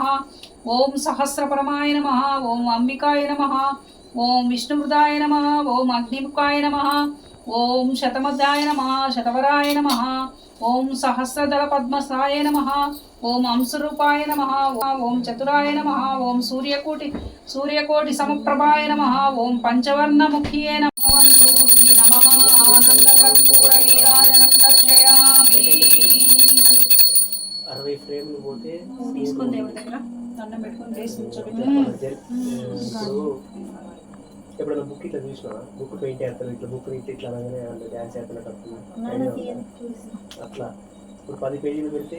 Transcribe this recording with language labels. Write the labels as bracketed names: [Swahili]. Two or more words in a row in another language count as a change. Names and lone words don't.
[Sanskrit] ओम सहस्रपरमाय नमः ओम अंबिकाय नमः ओम विष्णुवृदाय नमः ओम अग्निमुखाय नमः ओम शतमध्याय नमः शतवराय नमः ओम सहस्रदल पद्मसाय नमः ओम अंशरूपाय नमः ओम चतुराय नमः ओम सूर्यकोटि समप्रभाय नमः ओम पंचवर्णमुखिये नमः श्री नमः आनंदकर्पूरनीराजनं दर्शयामि [Telugu] 60 ఫ్రేమ్లు పోతే తీసుకొని దేవుడి దగ్గర దండం పెట్టుకొని చేసి కూర్చోబెట్టి ఇప్పుడు ఎప్పుడైనా బుక్ ఇట్లా చూసినా [English] book paint [Telugu] చేస్తారు ఇట్లా బుక్ ఇట్లా అనగానే డ్యాన్స్ చేస్తున్నట్టు అట్లా ఇప్పుడు 10 పేజీలు పెడితే